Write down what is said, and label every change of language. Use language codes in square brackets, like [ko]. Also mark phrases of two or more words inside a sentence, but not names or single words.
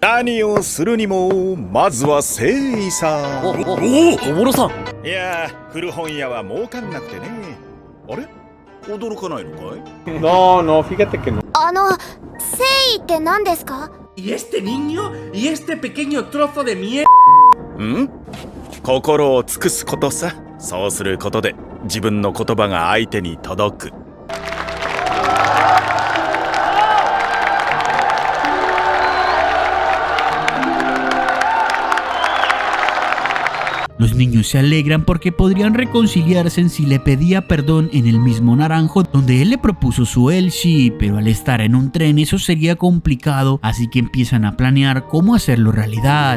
[es] No, fíjate que no. ¿Y este niño? ¿Y este pequeño trozo de mierda? [ja] 心を尽くすことさ。そうすることで自分の言葉が相手に届く。 [es] Los niños se alegran porque podrían reconciliarse si le pedía perdón en el mismo Naranjo donde él le propuso su Elshi, pero al estar en un tren eso sería complicado, así que empiezan a planear cómo hacerlo realidad.